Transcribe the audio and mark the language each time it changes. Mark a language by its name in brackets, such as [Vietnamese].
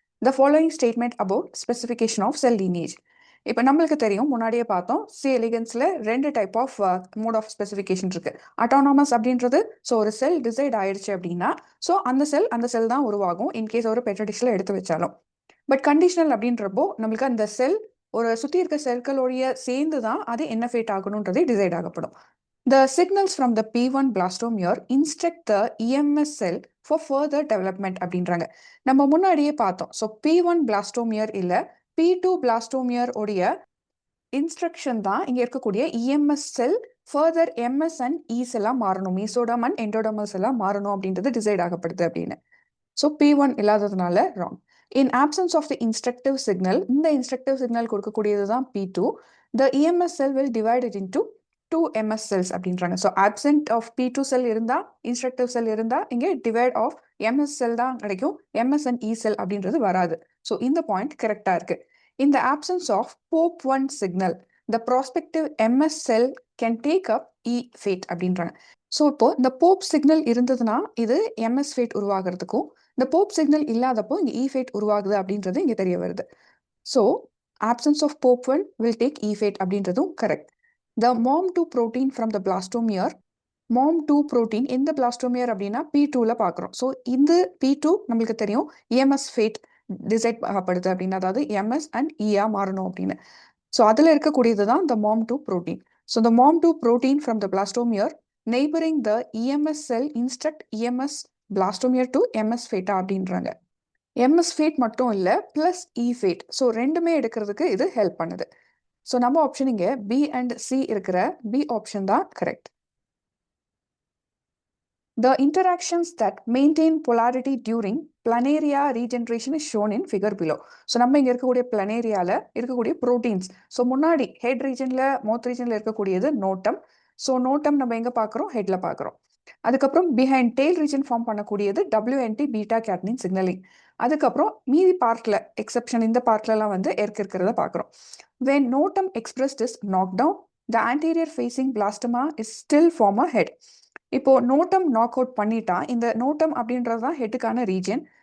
[English] The following statement about specification of cell lineage. [Tamil] இப்போ நம்மளுக்கு தெரியும், முன்னாடியே பார்த்தோம், C எலிகன்ஸில் 2 type of mode of specification இருக்கு. அட்டானமஸ் அப்படின்றது, ஸோ ஒரு செல் டிசைட் ஆயிடுச்சு அப்படின்னா ஸோ அந்த செல் தான் உருவாகும் இன்கேஸ் ஒரு பெட்ரடிஷில் எடுத்து வச்சாலும். பட் கண்டிஷனல் அப்படின்றப்போ நம்மளுக்கு அந்த செல் ஒரு சுற்றி இருக்க செல்களோடைய சேர்ந்து தான் அது என்ன fat ஆகணுன்றதே decide ஆகப்படும். [English] The signals from the P1 blastomere instruct the EMS cell for further development [Tamil] அப்படின்றாங்க. நம்ம முன்னாடியே பார்த்தோம். ஸோ P1 blastomere இல்லை P2 blastomere உடைய இன்ஸ்ட்ரக்ஷன் தான் இங்கே இருக்கக்கூடிய EMS sell further MS and E செல்லாக மாறணும், மீசோடம் அண்ட் எண்டோடமல் செல்லாக மாறணும் அப்படின்றது டிசைட் ஆகப்படுது அப்படின்னு. ஸோ P1 இல்லாததுனால wrong. [English] in absence of the instructive signal, [Tamil] இந்த இன்ஸ்ட்ரக்டிவ் சிக்னல் கொடுக்கக்கூடியது தான் P2. [English] The EMS cell will divide it into 2 MS cells [Tamil] அப்படின்றாங்க. ஸோ ஆப்சென்ட் ஆஃப் P2 செல் இருந்தா இன்ஸ்ட்ரக்டிவ் செல் இருந்தா இங்கே டிவைட் ஆஃப் MS செல் தான் கிடைக்கும், MS அண்ட் E செல் அப்படின்றது வராது. ஸோ இந்த பாயிண்ட் கரெக்டா இருக்கு. [English] In the absence of POP1 signal, the prospective MS cell can take up E fate [Tamil] அப்படின்றாங்க. ஸோ இப்போ இந்த போப் சிக்னல் இருந்ததுன்னா இது MS ஃபேட் உருவாகிறதுக்கும், இந்த போப் சிக்னல் இல்லாதப்போ இங்கே E ஃபேட் உருவாகுது அப்படின்றது இங்கே தெரிய வருது. So [English] absence of POP1 will take E fate [Tamil] அப்படின்றதும் correct. [English] The MOM2 protein from the blastomere, MOM2 protein [Tamil] இந்த blastomere அப்படின்னா P2ல பார்க்குறோம். ஸோ இந்த P2 நம்மளுக்கு தெரியும் EMS fate டிசைட் ஆகப்படுது அப்படின்னு, அதாவது MS அண்ட் EA மாறணும் அப்படின்னு. ஸோ அதில் இருக்கக்கூடியது தான் the MOM2 protein. [English] so the MOM2 protein from the blastomere neighboring the EMS cell instruct EMS blastomere to MS fate [Tamil] அப்படின்றாங்க. MS fate மட்டும் இல்லை ப்ளஸ் E fate. ஸோ ரெண்டுமே எடுக்கிறதுக்கு இது ஹெல்ப் பண்ணுது. ஸோ நம்ம ஆப்ஷன் இங்கே பி அண்ட் சி இருக்கிற பி ஆப்ஷன் தான் correct. [English] The interactions that maintain polarity during planaria regeneration is shown in figure below. [Tamil] So நம்ம இங்கே இருக்கக்கூடிய பிளனேரியாவில் இருக்கக்கூடிய ப்ரோட்டீன்ஸ். ஸோ முன்னாடி ஹெட் ரீஜனில் மவுத் ரீஜனில் இருக்கக்கூடியது நோட்டம். ஸோ நோட்டம் நம்ம எங்கே பார்க்குறோம், ஹெட்டில் பார்க்குறோம். அதுக்கப்புறம் பிஹைண்ட் டெய்ல் ரீஜன் ஃபார்ம் பண்ணக்கூடியது WNT பீட்டா கேட்னின் சிக்னலிங். அதுக்கப்புறம் மீதி பார்ட்டில் எக்ஸப்ஷன் இந்த பார்ட்லலாம் வந்து இருக்கிறத பார்க்குறோம். [English] When notum expressed is knocked down, the anterior facing blastoma is still form a head. [Tamil] இப்போ நோட்டம் நாக் அவுட் பண்ணிட்டா, இந்த நோட்டம் அப்படின்றது தான் ஹெட்டுக்கான ரீஜன்.